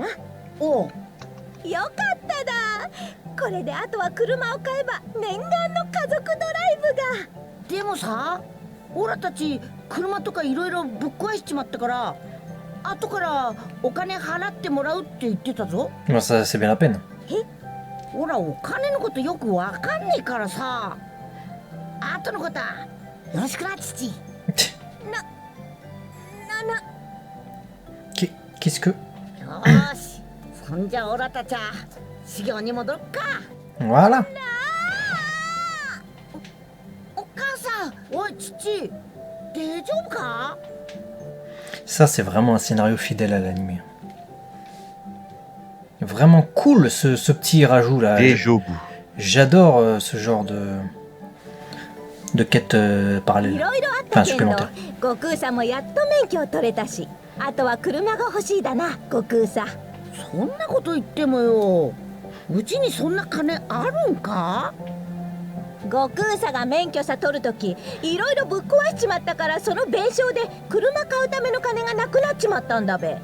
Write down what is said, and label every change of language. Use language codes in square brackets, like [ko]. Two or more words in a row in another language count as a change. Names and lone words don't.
[ja] おう、よかっただ。これであとは車を買えば念願の家族ドライブが。でもさ、オラたち車とかいろいろぶっ壊しちまったから、後からお金払ってもらうって言ってたぞ。 [fr] まあ、ça, c'est bien la peine. [ja] オラお金のことよくわかんねえからさ。後のことはよろしくな、父。 [fr] Qu'est-ce que... [ja] よーし、そんじゃオラたちは修行に戻るか。 [fr] Voilà. [ja] お母さん、おい父、大丈夫か？ [fr] Ça, c'est vraiment un scénario fidèle à l'anime. Vraiment cool ce petit rajout là. [ja] Dejobu. [fr] J'adore ce genre de quête [ja] い [fr] parallèle. [ja] ろいろあったけど、 [fr] supplémentaire. [ja] 悟空さんもやっと免許を取れたし、あとは車が欲しいだな、悟空さん。そんなこと言ってもよ、うちにそんな金あるんか？悟空さんが免許さ取るとき、いろいろぶっ壊しちまったから、その弁償で車買うための金がなくなっちまったんだべ。